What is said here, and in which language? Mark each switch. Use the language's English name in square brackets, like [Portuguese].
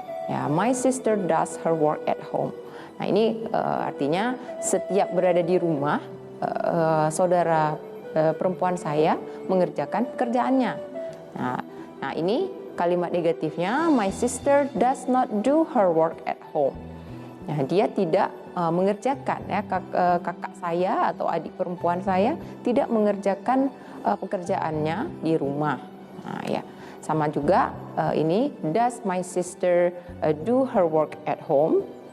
[English] Ya, my sister does her work at home. [Indonesian] Nah, ini artinya setiap berada di rumah, saudara perempuan saya mengerjakan pekerjaannya. [English] Nah, ini kalimat negatifnya, my sister does not do her work at home. [Indonesian] Nah, dia tidak mengerjakan ya, kakak saya atau adik perempuan saya tidak mengerjakan pekerjaannya di rumah. [English] Nah, ya, sama juga ini, does my sister do her work at home?